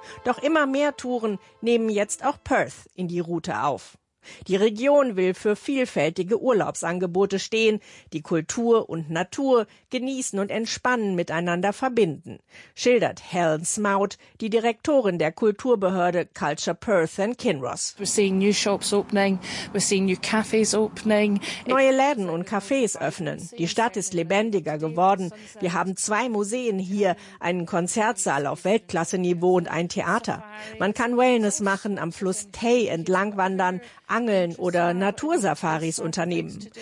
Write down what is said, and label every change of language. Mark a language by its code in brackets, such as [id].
[de] Doch immer mehr Touren nehmen jetzt auch Perth in die Route auf. Die Region will für vielfältige Urlaubsangebote stehen, die Kultur und Natur genießen und entspannen miteinander verbinden, schildert Helen Smout, die Direktorin der Kulturbehörde Culture Perth and Kinross. [en] We're seeing new shops opening, we're seeing new cafes opening. [de] Neue Läden und Cafés öffnen. Die Stadt ist lebendiger geworden. Wir haben zwei Museen hier, einen Konzertsaal auf Weltklasseniveau und ein Theater. Man kann Wellness machen, am Fluss Tay entlang wandern, Angeln oder Natursafaris unternehmen.